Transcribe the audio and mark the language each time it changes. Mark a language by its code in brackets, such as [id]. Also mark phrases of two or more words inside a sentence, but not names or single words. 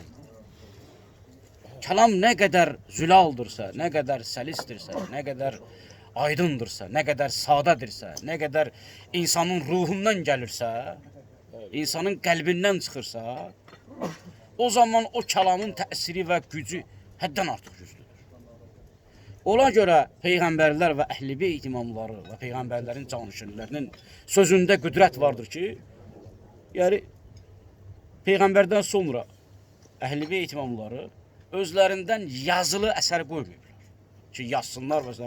[tr] Kelam ne kadar zülaldırsa, ne kadar selistirse, ne kadar aydındırsa, ne kadar sadadirsə, ne kadar insanın ruhundan gelirse, insanın kalbinden çıxırsa, [az] o zaman o kelamın təsiri və gücü həddən artıq güclüdür. Ona görə peyğəmbərlər və əhl-i beyt imamları və peyğəmbərlərin canişinlərinin sözündə qüdrət vardır ki, yəni peyğəmbərdən sonra əhl-i beyt imamları özlərindən yazılı əsər qoymayıblar ki, yazsınlar məsələn.